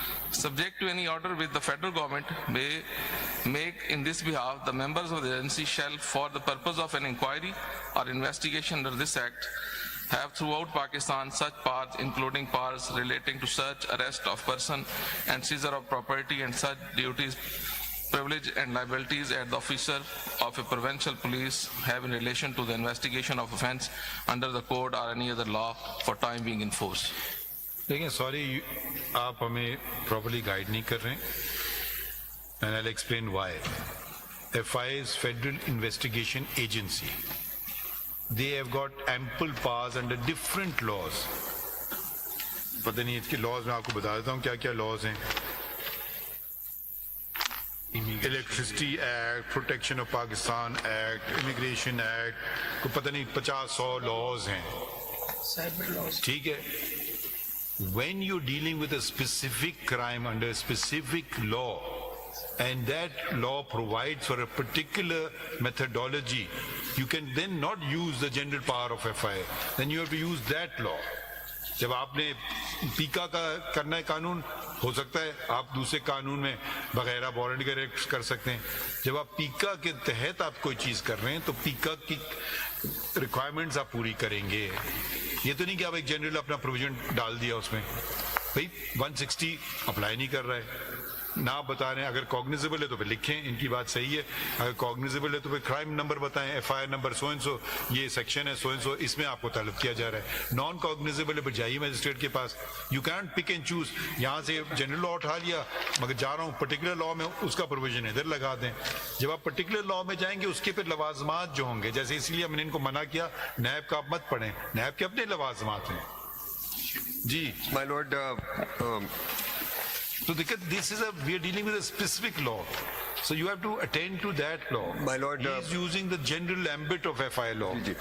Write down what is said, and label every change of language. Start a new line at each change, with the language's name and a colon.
English: Subject to any order which the federal government may make in this behalf, the members of the agency shall, for the purpose of an inquiry or investigation under this act, have throughout Pakistan such powers, including powers relating to search, arrest of person and seizure of property, and such duties, privilege and liabilities as the officer of a provincial police have in relation to the investigation of offence under the code or any other law for time being in force.
Urdu: دیکھیں sorry آپ ہمیں properly guide نہیں کر رہے ہیں.
English: And I explain why. F I is federal investigation agency. They have got ample powers under different laws.
Urdu: پتہ نہیں اس کے لاز میں آپ کو بتا دیتا ہوں کیا کیا لاز ہیں. Electricity act, protection of Pakistan act, immigration act, کو پتہ نہیں 50-100 لاز ہیں. ٹھیک ہے.
English: When you're dealing with a specific crime under a specific law and that law provides for a particular methodology, you can then not use the general power of FI. Then you have to use that law.
Urdu: جب آپ نے پیکا کا کرنا ہے قانون, ہو سکتا ہے آپ دوسرے قانون میں بغیر وارنٹ کے ریکٹ کر سکتے ہیں. جب آپ پیکا کے تحت آپ کوئی چیز کر رہے ہیں تو پیکا کی ریکوائرمنٹس آپ پوری کریں گے. یہ تو نہیں کہ آپ ایک جنرل اپنا پروویژن ڈال دیا اس میں. بھائی 160 اپلائی نہیں کر رہا ہے, نہ بتا رہے ہیں. اگر کوگنیزیبل ہے تو پھر لکھیں, ان کی بات صحیح ہے. اگر کوگنیزیبل ہے تو پھر کرائم نمبر بتائیں, F I R number so and so, یہ سیکشن ہے سو اینڈ سو, اس میں آپ کو طلب کیا جا رہا ہے. نان کوگنیزیبل ہے پھر جائیے میجسٹریٹ کے پاس.
English: You can't pick and choose.
Urdu: یہاں سے جنرل لا اٹھا لیا, مگر جا رہا ہوں پرٹیکولر لا میں, اس کا پروویژن ادھر لگا دیں. جب آپ پرٹیکولر لا میں جائیں گے اس کے پھر لوازمات جو ہوں گے, جیسے اس لیے ہم نے ان کو منع کیا نیب کا آپ مت پڑھیں, نیب کے اپنے لوازمات ہیں. جی
English: My lord, So we are dealing with a specific law. So you have to attend to that law. My lord, he is using the general ambit of FI law.